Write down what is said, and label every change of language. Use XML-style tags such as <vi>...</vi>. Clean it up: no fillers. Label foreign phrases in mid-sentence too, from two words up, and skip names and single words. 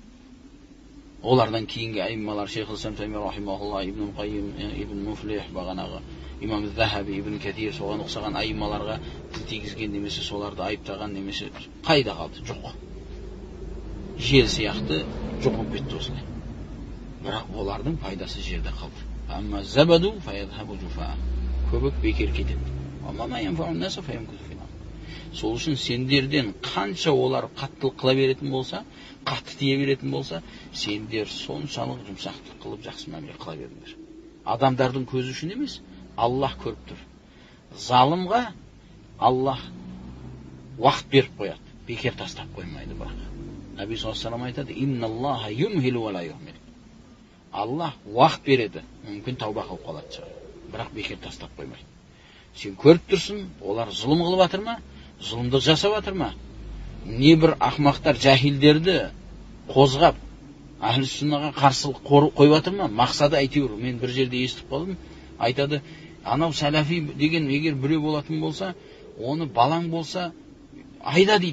<kk>Олардан кейінгі аиммалар, Шейхул Ислам Тайми рахимахулла, Ибн Қайим, Ибн Муфлих, бағанағы имам Захаби, Ибн Катир, соған ұқсаған аиммаларға тіл тигізген немесе соларды айыптаған немесе қайда қалды? Жоқ. Жел сияқты жоқ болып кетті осылай. Бірақ олардың пайдасы жерде қалды.</kk> <ar>أما الزبد فيذهب جفاء.</ar> <kk>Көбік бекер кетеді.</kk> <ar>أما ما ينفع الناس فيمكث في الأرض.</ar> <kk>Сол үшін сендерден қанша олар қаттылық қыла беретін болса, қатты тие беретін болса, сендер соншалық жұмсақтық қылып жақсы мәміле қыла беріңдер. Адамдардың көзі үшін емес, Аллах көріп тұр. Залымға Аллах уақыт беріп қояды, бекер тастап қоймайды бірақ. Наби</kk> <ar>صلى الله عليه وسلم</ar> <kk>айтады:</kk> <ar>"إن الله يمهل ولا يهمل."</ar> <kk>Аллах уақыт береді, мүмкін тауба қылып қалады шығар, бірақ бекер тастап қоймайды. Сен көріп тұрсың, олар зұлым қылып жатыр ма? Зұлымдық жасап жатыр ма? Не бір ақмақтар, жахилдерді қозғап, Ахлу Сүннаға қарсылық қойып жатыр ма? Мақсады әйтеуір, мен бір жерде естіп қалдым, айтады, анау сәләфи деген егер біреу болатын болса, оны балаң болса, айда дейді.</kk>